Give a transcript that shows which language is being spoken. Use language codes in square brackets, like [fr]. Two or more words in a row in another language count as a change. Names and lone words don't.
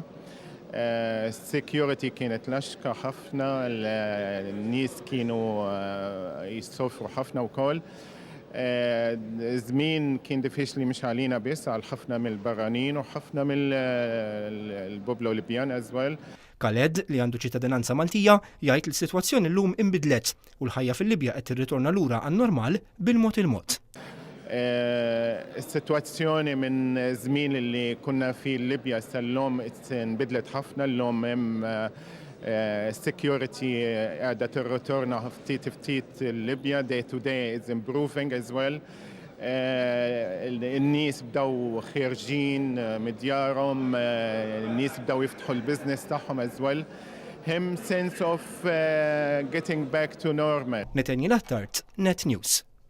[mt] Security kienet laxka ħafna, n-nies kienu jissofru ħafna wkoll. Żmien kien diffiċli mhux għalina biss għal ħafna mill-barranin u ħafna mill-poplu Libjan [en] as well. [mt] Khaled li għandu ċittadinanza Maltija jgħid li s-sitwazzjoni llum inbidlet u l-ħajja fil-Libja qed tirritorna lura għan-normal bil-mod il-mod. Is-sitwazzjoni minn żmien li kunna fil-Libja sal-lum nbidlet ħafna l-lum hemm security qiegħda tirritorna ftit il-Libja [en] day to day is improving as well. [mt] In-nies bdew ħirġin mid-djarhom, in-nies bdew jiftħu l-business tagħhom [en] as well. Hemm sense of getting back to normal. [mt] Netanji Lattart, Net News.